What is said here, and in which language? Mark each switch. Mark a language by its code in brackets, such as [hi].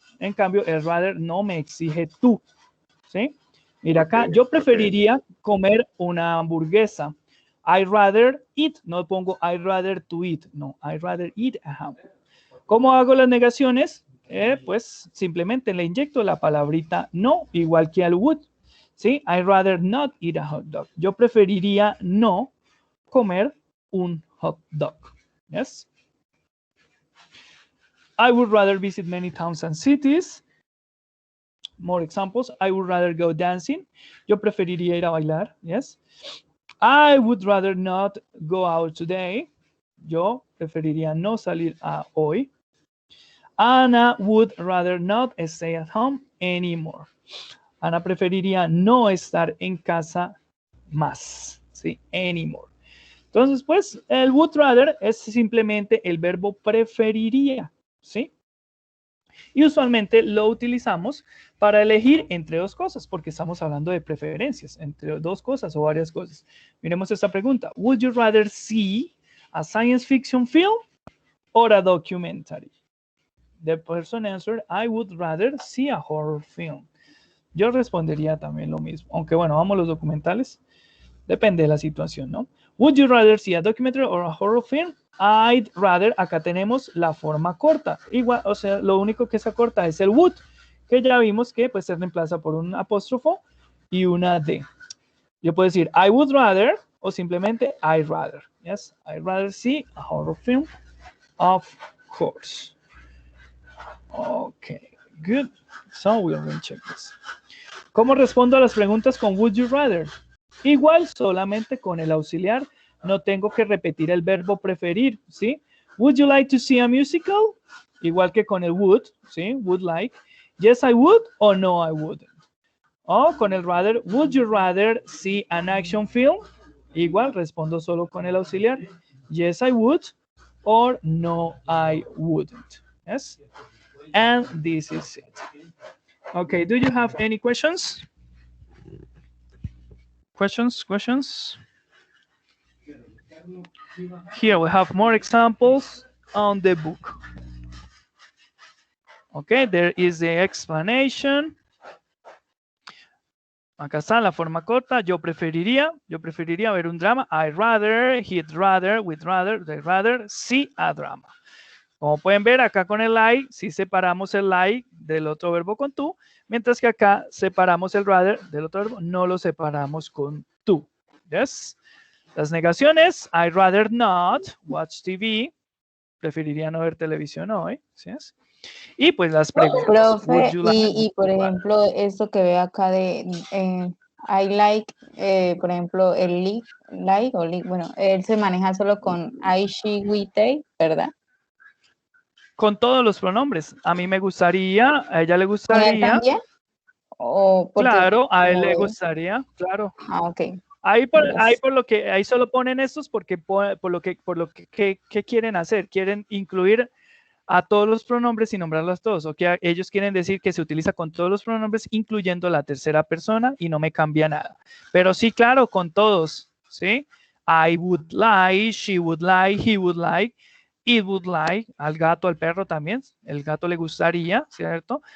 [es] En cambio, el rather no me exige tú. ¿Sí? Mira acá, yo preferiría comer una hamburguesa. [en] I'd rather eat. [es] No pongo [en] I'd rather to eat. No, I'd rather eat a hamburger. [es] ¿Cómo hago las negaciones? Pues simplemente le inyecto la palabrita no, igual que al would. ¿Sí? [en] I'd rather not eat a hot dog. [es] Yo preferiría no comer un hot dog. [en] Yes. I would rather visit many towns and cities. More examples. I would rather go dancing. [es] Yo preferiría ir a bailar. [en] Yes. I would rather not go out today. [es] Yo preferiría no salir hoy. [en] Anna would rather not stay at home anymore. [es] Ana preferiría no estar en casa más. ¿Sí? [en] Anymore. [es] Entonces, pues, el would rather es simplemente el verbo preferiría. ¿Sí? Y usualmente lo utilizamos para elegir entre dos cosas, porque estamos hablando de preferencias, entre dos cosas o varias cosas. Miremos esta pregunta. [en] Would you rather see a science fiction film or a documentary? The person answered, I would rather see a horror film. [es] Yo respondería también lo mismo, aunque bueno, vamos a los documentales. Depende de la situación, ¿no? [en] Would you rather see a documentary or a horror film? I'd rather, [es] acá tenemos la forma corta. Igual, o sea, lo único que se acorta es el would, que ya vimos que pues se reemplaza por un apóstrofo y una D. Yo puedo decir [en] I would rather [es] o simplemente I'd rather. [en] Yes, I'd rather see a horror film, of course. Okay, good. So we're going to check this. [es] ¿Cómo respondo a las preguntas con would you rather? Igual, solamente con el auxiliar. No tengo que repetir el verbo preferir, ¿sí? [en] Would you like to see a musical? [es] Igual que con el would, ¿sí? [en] Would like. Yes, I would or no, I wouldn't. [es] O con el rather, [en] would you rather see an action film? [es] Igual, respondo solo con el auxiliar. [en] Yes, I would or no, I wouldn't. Yes? And this is it. Okay, do you have any questions? Questions? Here we have more examples on the book. Okay, there is the explanation. [es] Acá está la forma corta. Yo preferiría ver un drama. [en] I'd rather, he'd rather, we'd rather, they'd rather see a drama. [es] Como pueden ver acá con el I, sí separamos el I del otro verbo con tú, mientras que acá separamos el rather del otro verbo, no lo separamos con tú. [en] Yes. [es] Las negaciones, [en] I'd rather not watch TV. [es] Preferiría no ver televisión hoy. ¿Sí? Y pues las preguntas. Profe, y por ejemplo, esto que ve acá de I like, por ejemplo, el like, bueno, él se maneja solo con I, she, we, they, ¿verdad? Con todos los pronombres. A mí me gustaría, a ella le ¿Con él gustaría. también? ¿O porque, Claro, a él le como- gustaría, claro. Ah, ok. Ahí [en] Yes. [es] por lo que ahí solo ponen estos porque por lo que ¿qué quieren hacer? Quieren incluir a todos los pronombres y nombrarlos todos. O que ellos quieren decir que se utiliza con todos los pronombres, incluyendo la tercera persona, y no me cambia nada. Pero sí, claro, con todos, ¿sí? [en] I would like, she would like, he would like, it would like, [es] al gato, al perro también. El gato le gustaría, ¿cierto?